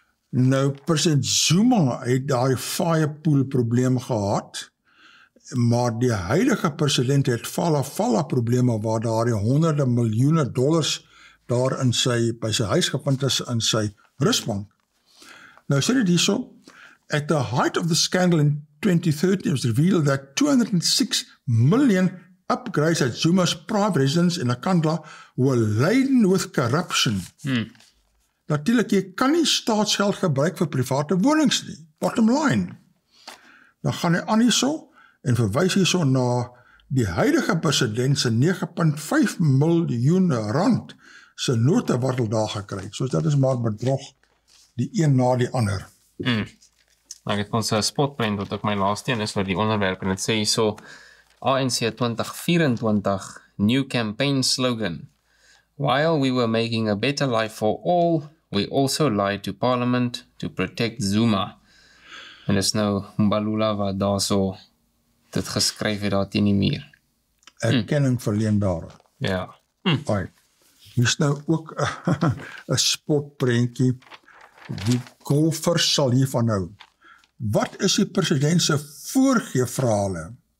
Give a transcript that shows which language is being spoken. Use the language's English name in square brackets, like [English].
[Afrikaans] Nou, President Zuma het daai firepool probleem gehad, maar die huidige president het 𝗕𝗕𝗕 probleme waar daar die honderde miljoene dollars daar by sy huis gevind is in sy rusbank. Nou sê dit hierso, [English] at the height of the scandal in 2013 it was revealed that 206 million upgrades at Zuma's private residence in Nkandla were laden with corruption. [Afrikaans] Natuurlik, jy kan nie staatsgeld gebruik vir private wonings nie. [English] Bottom line. [Afrikaans] Dan gaan hy aan hierso en verwys hierso na die huidige president se 9.5 miljoen rand se note wat hulle daar gekry het. So dit is maar bedrog die een na die ander. Ek het ons spotprint wat ook my laaste een is vir die onderwerp en het sê hierso [English] ANC 2024 new campaign slogan. While we were making a better life for all, we also lied to Parliament to protect Zuma. [Afrikaans] En is nou Mbalula wat daar so dit geskryf het daar teen die muur. Erkenning verleen daar. Ja. [English] Right. [Afrikaans] Hier is nou ook 'n spotprentjie. Die golfers sal hiervan hou. Wat is die president se voorgeefverhale?